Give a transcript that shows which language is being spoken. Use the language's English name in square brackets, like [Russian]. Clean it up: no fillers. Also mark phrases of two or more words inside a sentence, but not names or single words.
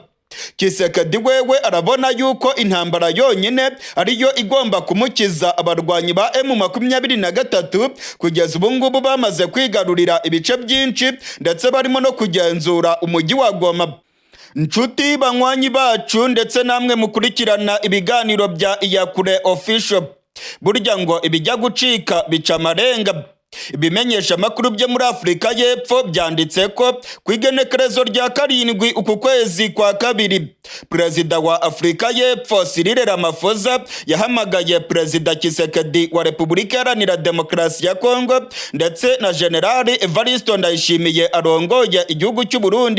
[Kinyarwanda] Tshisekedi wewe arabona yuko intambara yonyine ariyo igomba kumukiza abarwanyi ba M23 kugeza ubu ngubu bamaze kwigarurira ibice byinshi ndetse barimo no kugenzura umujyi wa Goma. Nshuti banywanyi bacu ndetse namwe mukurikirana ibiganiro bya Iyakure Official, burya ngo ibijya gucika bica amarenga. Ibimenyesha amakuru byo muri Afurika y'Epfo byanditse ko ku igenekerezo rya 7 uku kwezi kwa kabiri, Perezida wa Afurika y'Epfo Cyril Ramaphosa yahamagaye Perezida Tshisekedi wa Repubulika Iharanira Demokarasi ya Congo ndetse na General Evariste Ndayishimiye arongoye igihugu cy'u Burundi.